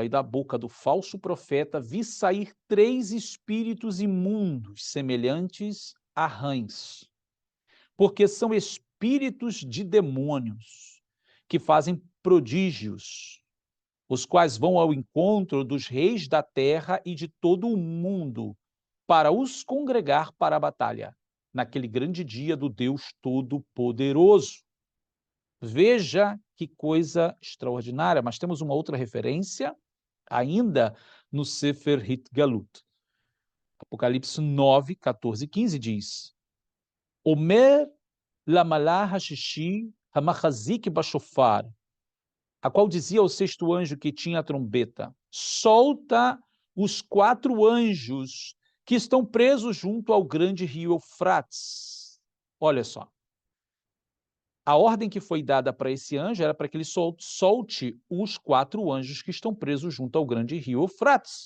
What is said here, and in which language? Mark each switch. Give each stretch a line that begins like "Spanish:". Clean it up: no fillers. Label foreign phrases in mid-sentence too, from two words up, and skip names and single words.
Portuguese: e da boca do falso profeta vi sair 3 espíritos imundos, semelhantes a rãs, porque são espíritos de demônios, que fazem prodígios, os quais vão ao encontro dos reis da terra e de todo o mundo, para os congregar para a batalha, naquele grande dia do Deus Todo-Poderoso. Veja que coisa extraordinária, mas temos uma outra referência ainda no Sefer Hit Galut. Apocalipse 9, 14 e 15 diz:
Hebrew: אומר למלאך השישי המחזיק בשופר,
Portuguese: a qual dizia ao sexto anjo que tinha a trombeta: solta os 4 anjos que estão presos junto ao grande rio Eufrates. Olha só. A ordem que foi dada para esse anjo era para que ele solte os 4 anjos que estão presos junto ao grande rio Eufrates.